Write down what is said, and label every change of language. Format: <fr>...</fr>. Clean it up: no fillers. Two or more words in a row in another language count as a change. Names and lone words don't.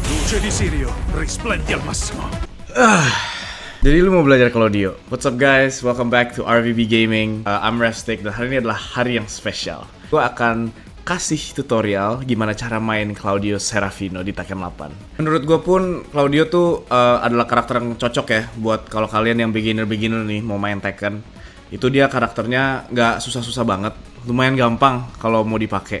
<it>luce di Sirio risplendi al massimo.</it> <id>Jadi lu mau belajar Claudio.</id> <en>What's up guys, welcome back to RVB Gaming.</en> <id>I'm Revstick dan hari ini adalah hari yang spesial. Gue akan kasih tutorial gimana cara main Claudio Serafino di Tekken 8. Menurut gue pun Claudio tuh adalah karakter yang cocok ya buat kalau kalian yang beginner nih mau main Tekken. Itu dia karakternya nggak susah-susah banget, lumayan gampang kalau mau dipakai.</id>